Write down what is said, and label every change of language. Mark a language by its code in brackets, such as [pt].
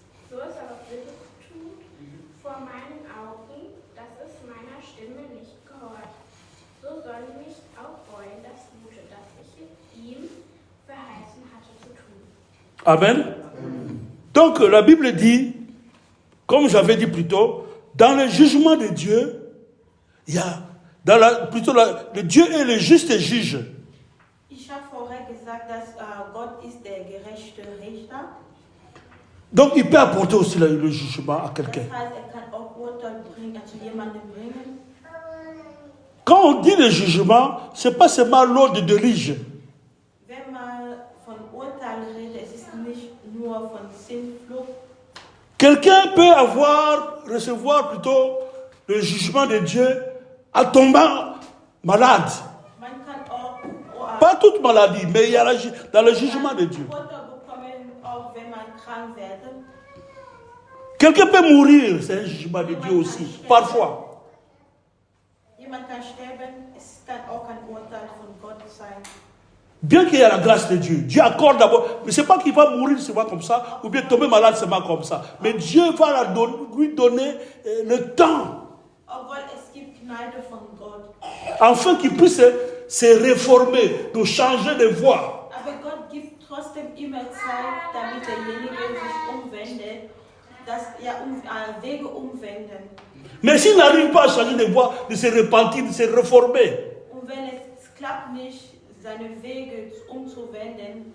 [de] So es aber Böses tut vor meinen Augen, dass es meiner Stimme nicht gehorcht. So soll mich auch freuen das Gute, das ich ihm verheißen hatte zu tun. Amen. [fr] Donc la Bible dit, comme j'avais dit plus tôt, dans le jugement de Dieu, il y a, le Dieu est le juste juge. [de] Ich habe vorher gesagt, dass Gott ist der gerechte Richter. [fr] Donc il peut apporter aussi le jugement à quelqu'un. [de] Das heißt, kann auch Urteil bringen, zu jemandem bringen. [fr] Quand on dit le jugement, ce n'est pas seulement l'ordre de dirige. [de] Wenn man von Urteil redet, es ist nicht nur von Sinnflucht. [fr] Quelqu'un peut recevoir plutôt le jugement de Dieu en tombant malade. [de] Man kann auch [fr] Pas toute maladie, mais il y a dans le jugement de Dieu. [de] Urteil bekommen, auch wenn man krank wird. [fr] Quelqu'un peut mourir, c'est un jugement de Dieu aussi, parfois. [de] Jemand kann sterben, es kann auch ein Urteil von Gott sein. [fr] Bien qu'il y ait la grâce de Dieu, Dieu accorde d'abord, mais ce n'est pas qu'il va mourir seulement comme ça, ou bien tomber malade seulement comme ça. Mais Dieu va lui donner le temps, [de] Obwohl es gibt Gnade von Gott. [fr] afin qu'il puisse se réformer, de changer de voie. [de] Aber Gott gibt trotzdem immer Zeit, damit derjenige sich umwendet, dass Wege umwenden. [fr] Mais s'il n'arrive pas à changer de voie, de se repentir, de se réformer, [de] Und wenn es klappt nicht, seine Wege umzuwenden,